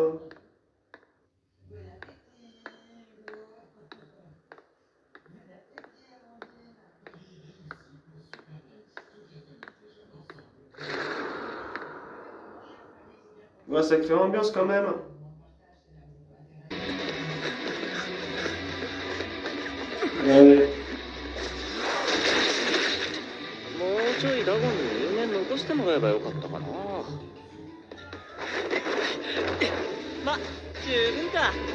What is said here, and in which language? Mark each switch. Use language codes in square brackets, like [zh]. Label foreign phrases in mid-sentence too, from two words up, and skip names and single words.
[fr] Ouais, ça crée ambiance quand même. Ouais. [ja] もうちょいダゴンに人間残してもらえばよかったかな。ま、十分か。